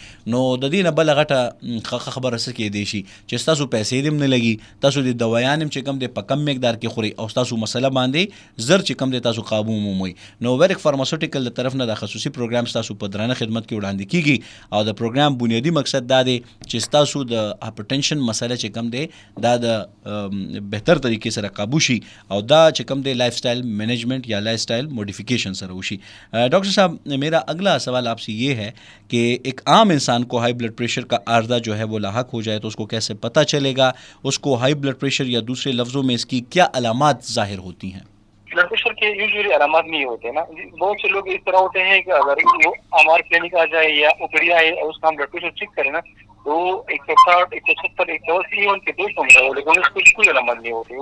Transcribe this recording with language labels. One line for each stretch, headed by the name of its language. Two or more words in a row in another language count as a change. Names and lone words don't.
Pashto: نو د دې نه بله غټه خبره څه کېدی شي چې ستاسو پیسې دې هم نه لګي، تاسو د دوایان هم چې کوم دی په کم مقدار کې خورئ او ستاسو مسله باندې زر چې کوم دی تاسو قابو مومئ. نو ورک فارماسوټیکل د طرف نه د خصوصي پروګرام ستاسو په درانه خدمت کې وړاندې کیږي او د پروګرام بنیادی مقصد دا دی چې ستاسو د هایپرټنشن مسله چې کوم دی دا د بهتر طریقې سره قابو شي او دا چې کوم دی
English: lifestyle management
Pashto: یا
English: lifestyle modification
Pashto: سره وشي.
Urdu: ڈاکٹر صاحب میرا اگلا سوال آپ سے یہ ہے کہ ایک عام انسان کو
English: high blood pressure
Urdu: کا عارضہ جو ہے وہ لاحق ہو جائے تو اس کو کیسے پتہ چلے گا؟ اس کو
English: high blood pressure
Urdu: یا دوسرے لفظوں میں اس کی کیا علامات ظاہر ہوتی ہیں؟
English: blood pressure
Urdu: کے یوزلی علامات نہیں ہوتے نا. بہت سے لوگ اس طرح ہوتے ہیں کہ اگر وہ ہمارے کلینک آ جائے یا اوپری آئے اور اس کا ہم
English: blood pressure
Urdu: چیک کریں نا تو 160 170 180 ایون کے 200 میں ہو، لیکن اس کی کوئی علامات نہیں ہوتی.